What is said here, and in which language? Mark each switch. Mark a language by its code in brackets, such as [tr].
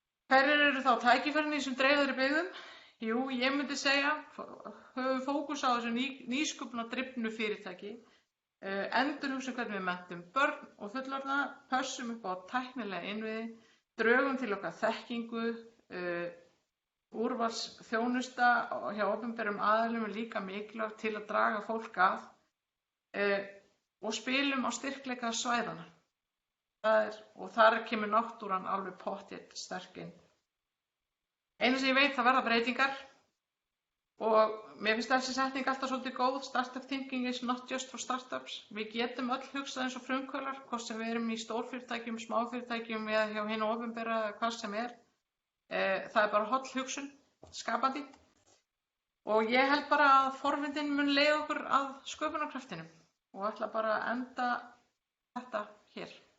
[is] Hverjir eru þá tækifærin í þessum dreifðari byggðum? Jú, ég myndi segja, höfum fókus á þessu nýsköpunardrifnu fyrirtæki, endurhugsum hvernig við menntum börn og fullorðna, pössum upp á tæknilega innviði, drögum til okkar þekkingu, úrvalsþjónusta hjá opinberum aðilum er líka mikilvægt til að draga fólk að og spilum á styrkleika svæðana. Og þar kemur náttúran alveg pottþétt sterk inn. Einu sem ég veit, það verða breytingar og mér finnst þessi setning alltaf svolítið góð. [en] Startup thinking is not just for startups. [is] Við getum öll hugsað eins og frumkvöðlar, hvort sem við erum í stórfyrirtækjum, smáfyrirtækjum eða hjá hinu opinbera eða hvað sem er. Það er bara holl hugsun, skapandi. Og ég held bara að forvindin mun leiða okkur að sköpunarkraftinum og ætla bara að enda þetta hér.